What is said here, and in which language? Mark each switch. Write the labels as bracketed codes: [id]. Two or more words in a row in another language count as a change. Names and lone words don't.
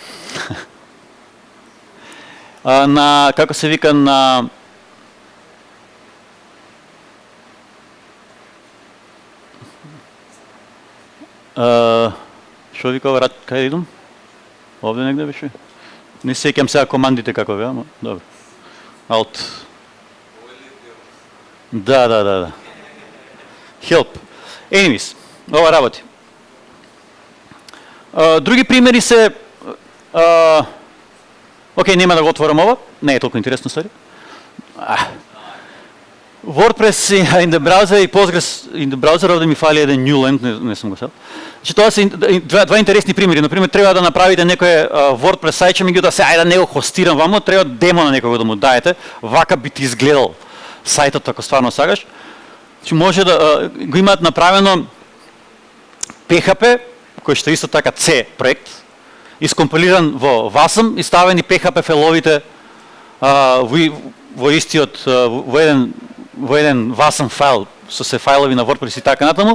[mk] На, како се вика, на што вика ова, кај идам? Овде негде беше? Не сеќам сега командите како беа, ама добро. Alt. Да. [en] Help. Anyways, [mk] ова работи. Други примери се окей, нема да го отворам ова, не е толку интересно ствари. [en] WordPress in the browser и Postgres in the browser, [mk] овде ми фали еден Newland, не сум го сел. Значи тоа се два интересни примери. Например, треба да направите некој WordPress сајт, меѓутоа се ајде да не го хостирам вамо, треба демо на некого да му даете, вака би ти изгледал сајтот ако стварно сакаш. Значи може да го имаат направено PHP, кој што исто така C проект, искомпилиран во WASM и ставени PHP фајловите во истиот во еден WASM файл со се фајлови на WordPress и така натаму.